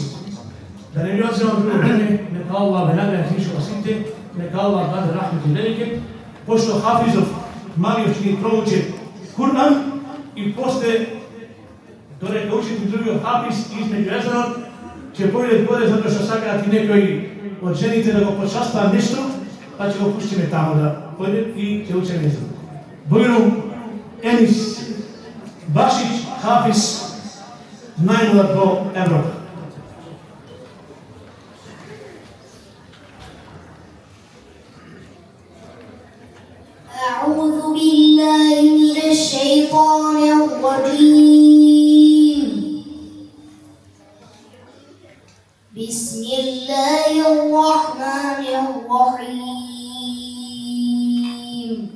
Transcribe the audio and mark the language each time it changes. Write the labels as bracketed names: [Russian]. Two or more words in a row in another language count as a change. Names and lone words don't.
[Macedonian] Да не ви одземам друго време, нека Аллах ве награди иншаллах сите, нека Аллах даде рахмет и велике, пошто хафизов малиот ќе ни проучи Кур'ан и после додека учите другиот хафиз измеѓу езанот, ќе појдат горе затоа што сакаат и некои од жените да го почастаат нешто, па ќе го пуштиме тамо да појдат и ќе учеме езанот. Бујрум Енис Башич, хафиз, најмлад во Европа. [Arabic] أعوذ بالله من الشيطان الرجيم. بسم الله الرحمن الرحيم.